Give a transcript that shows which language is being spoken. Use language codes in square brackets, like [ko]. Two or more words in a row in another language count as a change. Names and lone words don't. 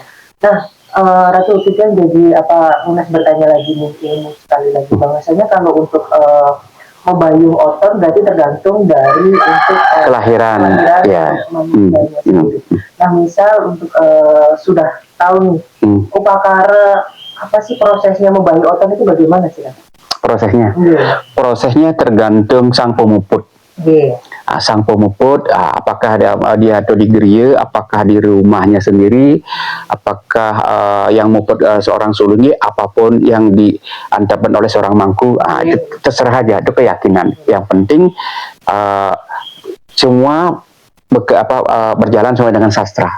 [id] Nah, Ratu Tiken jadi Munas bertanya lagi mungkin sekali lagi bahwasanya kalau untuk membayuh oton berarti tergantung dari untuk kelahiran ya. Nah misal untuk sudah tahu nih upakara apa sih prosesnya membayuh oton itu bagaimana sih? Prosesnya? Prosesnya tergantung sang pemuput. Sang pemuput apakah dia atau di gereja, apakah di rumahnya sendiri, apakah yang muput seorang sulungnya, apapun yang diantapkan oleh seorang mangku, itu terserah aja, itu keyakinan. Yang penting semua berjalan sesuai dengan sastra.